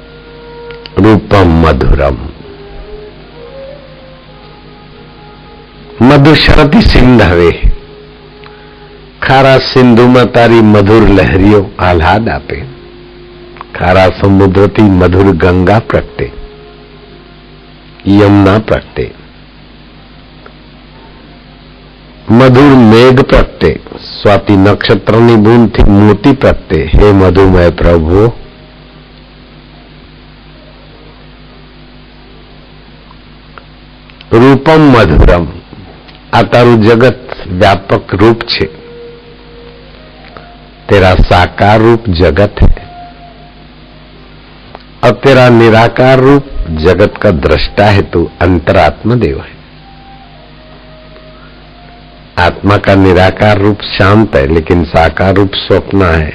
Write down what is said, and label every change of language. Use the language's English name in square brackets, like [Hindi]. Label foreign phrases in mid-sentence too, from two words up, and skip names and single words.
[Sanskrit] रूपम मधुरम, [Gujarati] મધુશરતી સિંધવે, ખારા સિંધુમાં તારી મધુર લહેરીઓ આહલાદ આપે. ખારા સમુદ્રથી મધુર ગંગા પ્રગટે, યમુના પ્રગટે, મધુર મેઘ પ્રગટે, સ્વાતિ નક્ષત્રની બૂંદથી મોતી પ્રગટે. હે મધુમય પ્રભુ, [Sanskrit] રૂપમ મધુરમ, [Gujarati] આ તારું જગત વ્યાપક રૂપ છે. [Hindi] तेरा साकार रूप जगत है और तेरा निराकार रूप जगत का दृष्टा है. तू अंतरात्मा देव है. आत्मा का निराकार रूप शांत है लेकिन साकार रूप स्वप्न है.